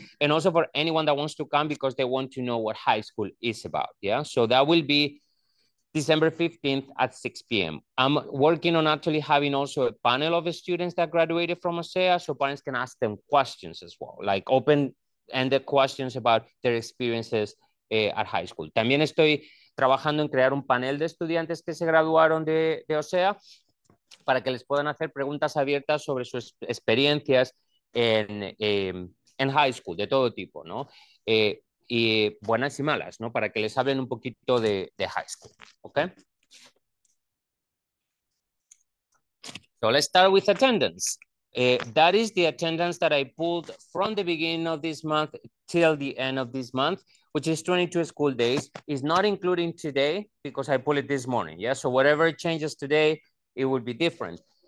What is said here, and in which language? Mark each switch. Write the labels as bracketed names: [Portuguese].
[English] And also for anyone that wants to come because they want to know what high school is about. Yeah, so that will be December 15th at 6 p.m. I'm working on actually having also a panel of students that graduated from OCEAA, so parents can ask them questions as well, like open-ended questions about their experiences at high school. [Spanish] También estoy trabajando en crear un panel de estudiantes que se graduaron de OCEAA para que les puedan hacer preguntas abiertas sobre sus experiencias en high school, de todo tipo, ¿no? Y buenas y malas, ¿no? Para que les hablen un poquito de high school, ¿ok? [English] So let's start with attendance. That is the attendance that I pulled from the beginning of this month till the end of this month, which is 22 school days. It's not including today because I pulled it this morning, yeah? So whatever changes today, it would be different.